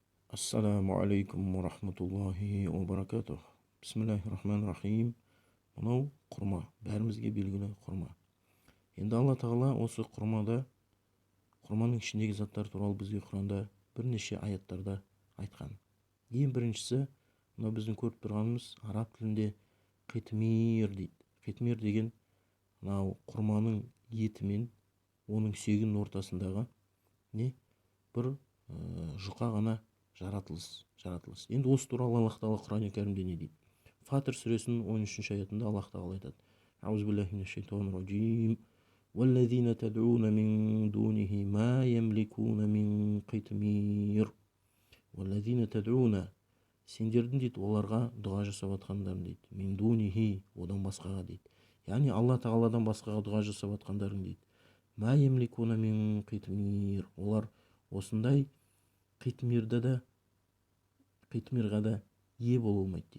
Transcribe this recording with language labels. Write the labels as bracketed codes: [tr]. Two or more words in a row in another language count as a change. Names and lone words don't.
[ar] السلام عليكم ورحمة الله وبركاته. بسم الله الرحمن الرحيم. [kk] Мынау құрма, бәрімізге белгілі құрма. Енді Алла Тағала осы құрмада, құрманың ішіндегі заттар туралы бізге Құранда бірнеше аяттарда айтқан. Ең біріншісі, мынау біздің көріп тұрғанымыз араб тілінде қитмир дейді. Қитмир деген мынау құрманың еті мен оның сүйегінің ортасындағы бір жұқа ғана жаратылыс. Енді осы туралы Аллах Тағала Құран кәрімде не дейді? Фатир сүресінің 13-ші аятында Аллах Тағала айтады: [ar] أعوذ بالله من الشيطان الرجيم. والذين تدعون من دونه ما يملكون من قطمير. والذين تدعون, [kk] сендердің дейді оларға дұға жасап атқандарың дейді. [ar] من دونه, [kk] одан басқаға дейді. Яғни Алла Тағаладан басқаға дұға жасап атқандарың дейді. [ar] ما يملكون من قطمير. [kk] Олар осындай қитмирға да ие бола алмайды дейді.